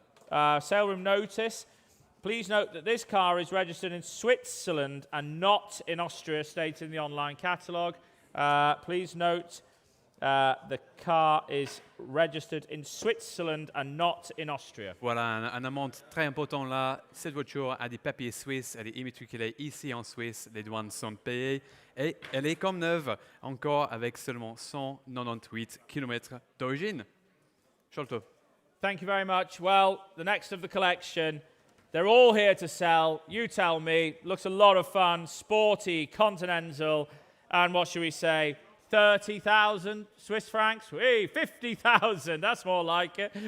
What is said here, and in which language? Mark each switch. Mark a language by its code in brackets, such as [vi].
[en] Sale room notice. Please note that this car is registered in Switzerland and not in Austria, stated in the online catalogue. Please note the car is registered in Switzerland and not in Austria. [fr] Voilà, un amende très important là. Cette voiture a des papiers suisses, elle est immatriculée ici en Suisse, les douanes sont payées et elle est comme neuve, encore avec seulement 198 km d'origine. [en] Sholto. Thank you very much. Well, the next of the collection, they're all here to sell. You tell me. Looks a lot of fun, sporty, continental, and what should we say? 30,000 Swiss francs? Hey, 50,000. That's more like it.